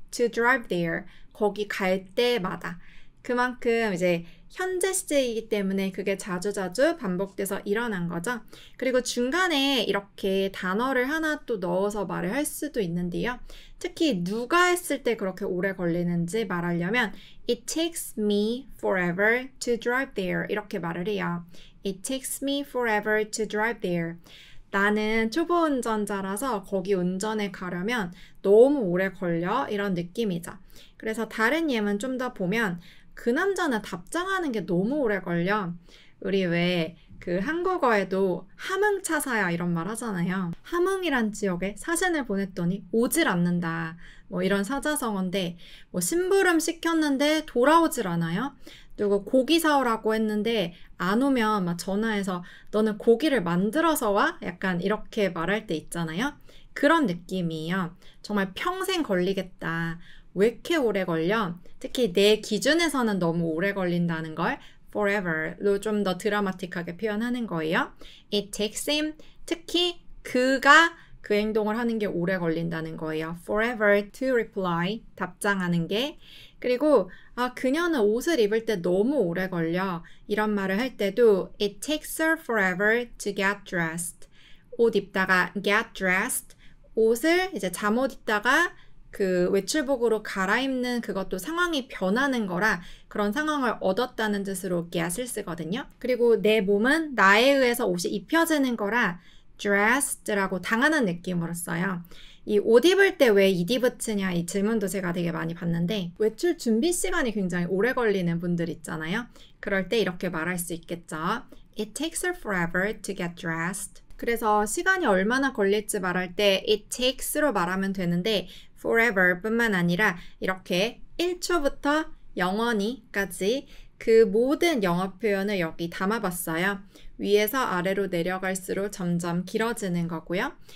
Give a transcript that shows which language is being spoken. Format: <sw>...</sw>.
<en>To drive there,</en> <ko>거기 갈 때마다. 그만큼 이제 현재 시제이기 때문에 그게 자주자주 반복돼서 일어난 거죠. 그리고 중간에 이렇게 단어를 하나 또 넣어서 말을 할 수도 있는데요. 특히 누가 했을 때 그렇게 오래 걸리는지 말하려면</ko> <en>It takes me forever to drive there</en> <ko>이렇게 말을 해요.</ko> <en>It takes me forever to drive there.</en> <ko>나는 초보 운전자라서 거기 운전에 가려면 너무 오래 걸려 이런 느낌이죠. 그래서 다른 예문 좀 더 보면 그 남자는 답장하는 게 너무 오래 걸려. 우리 왜 그 한국어에도 함흥차사야 이런 말 하잖아요. 함흥이란 지역에 사진을 보냈더니 오질 않는다. 뭐 이런 사자성어인데 뭐 심부름 시켰는데 돌아오질 않아요. 그리고 고기 사오라고 했는데 안 오면 막 전화해서 너는 고기를 만들어서 와? 약간 이렇게 말할 때 있잖아요. 그런 느낌이에요. 정말 평생 걸리겠다. 왜 이렇게 오래 걸려? 특히 내 기준에서는 너무 오래 걸린다는 걸 forever로 좀 더 드라마틱하게 표현하는 거예요.</ko> <en>It takes him,</en> <ko>특히 그가 그 행동을 하는 게 오래 걸린다는 거예요.</ko> <en>forever to reply,</en> <ko>답장하는 게. 그리고 그녀는 옷을 입을 때 너무 오래 걸려. 이런 말을 할 때도</ko> <en>It takes her forever to get dressed.</en> <ko>옷 입다가</ko> <en>get dressed,</en> <ko>옷을 이제 잠옷 입다가 그 외출복으로 갈아입는 그것도 상황이 변하는 거라 그런 상황을 얻었다는 뜻으로 get을 쓰거든요. 그리고 내 몸은 나에 의해서 옷이 입혀지는 거라 dressed라고 당하는 느낌으로 써요. 이 옷 입을 때 왜 ed 붙이냐 이 질문도 제가 되게 많이 받는데 외출 준비 시간이 굉장히 오래 걸리는 분들 있잖아요. 그럴 때 이렇게 말할 수 있겠죠.</ko> <en>It takes her forever to get dressed.</en> <ko>그래서 시간이 얼마나 걸릴지 말할 때 it takes로 말하면 되는데 forever 뿐만 아니라 이렇게 1초부터 영원히까지 그 모든 영어 표현을 여기 담아봤어요. 위에서 아래로 내려갈수록 점점 길어지는 거고요.</ko>